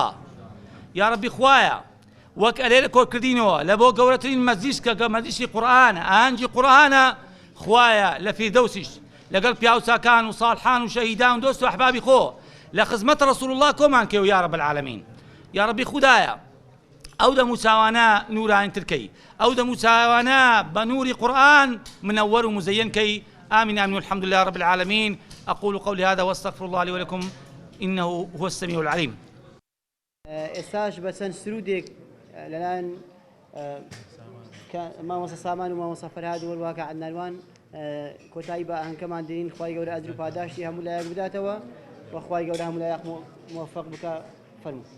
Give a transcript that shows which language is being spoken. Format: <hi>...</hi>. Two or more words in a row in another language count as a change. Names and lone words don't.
<ckb>یا ڕەبی خوایە وەک ئەلێ لە کۆکردینەوە لە بۆ گەورەترین مەجلیس کە مەجلیسی قورئانە، ئاهەنگی قورئانە، خوایە لە فیردەوسیش لەگەڵ پیاوچاکان و ساڵحان و شەهیدان و دۆست و ئەحبابی خۆ لە خزمەت ڕەسوول الله کۆمان کێو</ckb> <ar>یا رب العالمین.</ar> <ckb>یا ڕەبی خودایە ئەو دەموچاوانە نورانیتر کەی، ئەو دەموچاوانە بە نوری قورئان منەوەر و مزەیەن کەی.</ckb> <ar>آمين آمين والحمد لله رب العالمين. أقول قولي هذا واستغفر الله لي ولكم إنه هو السميع العليم.</ar> <ckb>ئێستاش بە چەند سرودێک لەلایەن مامۆستا سامان و مامۆستا فەرهاد و وەرواکە عەدنانوان کۆتایی بە ئاهەنگەکەمان دێنین. خوای گەورە ئەجر و پاداشتی هەموو لایەک بداتەوە و خوای گەورە هەموو لایەک موفق بکە. فەرموو.</ckb>